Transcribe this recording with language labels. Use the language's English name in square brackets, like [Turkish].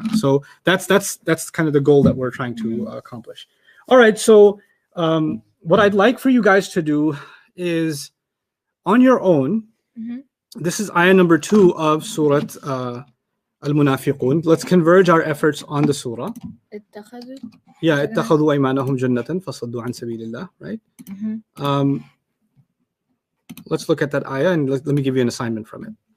[English] So that's kind of the goal that we're trying to accomplish. All right. So what I'd like for you guys to do is on your own. Mhm. This is ayah number 2 of Surah Al-Munafiqun. Let's converge our efforts on the surah. [Arabic] اتخذوا. Yeah, اتخذوا أيمانهم جنة فصدوا عن سبيل الله, right? [English] Mhm. Let's look at that ayah and let me give you an assignment from it.